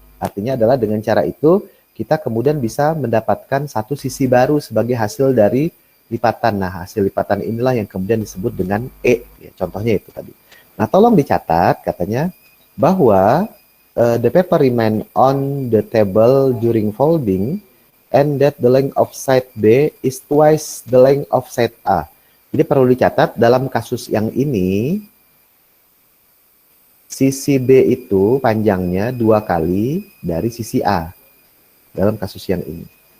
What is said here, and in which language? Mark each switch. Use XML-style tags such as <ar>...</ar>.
<id>Artinya adalah dengan cara itu kita kemudian bisa mendapatkan satu sisi baru sebagai hasil dari lipatan. Nah, hasil lipatan inilah yang kemudian disebut dengan E. Ya, contohnya itu tadi. Nah, tolong dicatat katanya bahwa</id> <en>the paper remain on the table during folding and that the length of side B is twice the length of side A.</en> <id>Jadi perlu dicatat dalam kasus yang ini sisi B itu panjangnya 2 kali dari sisi A dalam kasus yang ini.</id>